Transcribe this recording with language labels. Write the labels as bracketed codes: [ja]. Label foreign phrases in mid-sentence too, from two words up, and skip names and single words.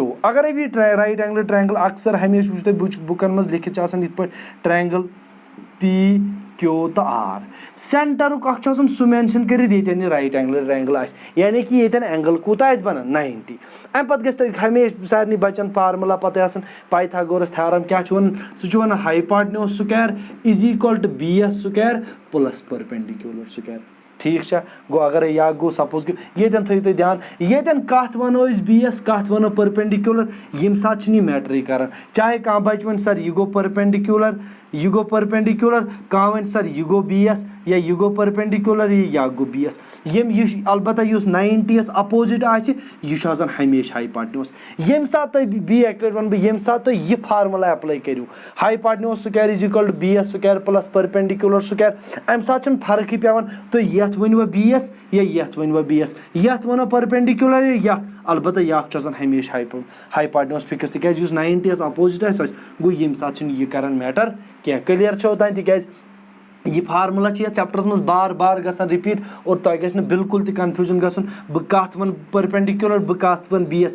[ks] اگرے بہٕ یہِ [en] right angled triangle [ks] اکثر ہمیشہِ وٕچھو تۄہہِ بُکن منٛز لیکھِتھ چھِ آسان یِتھ پٲٹھۍ ٹرٛینگل پی کیو تہٕ آر. سینٹرُک اکھ چھُ آسان سُہ مینشن کٔرِتھ ییٚتٮ۪ن یہِ [en] right angled triangle [ks] آسہِ یعنی کہِ ییٚتٮ۪ن اینگل کوٗتاہ آسہِ بنان 90. امہِ پتہٕ گژھِ تۄہہِ ہمیشہِ سارنٕے بچن فارمولا پتہ آسان پایتھاگورس تھیورم کیاہ چھُ ونان. سُہ چھُ ونان [en] hypotenuse square is equal to base square plus perpendicular square. [ks] ٹھیٖک چھا. گوٚو اگرے یا گوٚو سپوز کہِ ییٚتٮ۪ن تھٲیِو تُہۍ دھیان ییٚتٮ۪ن کتھ ونو أسۍ بی ایس کتھ ونو پٔرپینڈِکیوٗلر ییٚمہِ ساتہٕ چھُنہٕ یہِ میٹرٕے کران. چاہے کانٛہہ بچہِ وَنہِ سر یہِ گوٚو پٔرپینڈِکیوٗلر یہِ گوٚو پٔرپینڈِکیوٗلر کانٛہہ وَنہِ سر یہِ گوٚو بی ایس یا یہِ گوٚو پٔرپینڈِکیوٗلر یا گوٚو بی ایس. یہِ البتہ یُس 90 یس اپوزِٹ آسہِ یہِ چھُ آسان ہمیشہِ ہایپاٹنیوس. ییٚمہِ ساتہٕ تُہۍ بیٚیہِ اکہِ لٹہِ ونہٕ بہٕ ییٚمہِ ساتہٕ تُہۍ یہِ فارمولا ایپلاے کٔرِو [en] hypotenuse square is equal to base square plus perpendicular square [ks] امہِ ساتہٕ چھنہٕ فرقٕے پیٚوان تُہۍ یتھ ؤنۍوا بی ایس یا یتھ ؤنۍوا بی ایس یتھ ونو پٔرپینڈِکیوٗلر یا یتھ. البتہ یکھ چھُ آسان ہمیشہِ ہایپاٹنیوس فِکٕس تِکیازِ یُس 90 یس اپوزِٹ آسہِ گوٚو ییٚمہِ ساتہٕ چھُنہٕ یہِ کران میٹر کینٛہہ. کلیر چھو تانۍ تِکیازِ یہِ فارمولا چھِ یتھ چیپٹرس منٛز بار بار گژھان رِپیٖٹ اور تۄہہِ گژھِ نہٕ بالکُل تہِ کنفیوٗجن گژھُن بہٕ کتھ ونہٕ پٔرپینڈِکیوٗلر بہٕ کتھ ونہٕ بی ایس.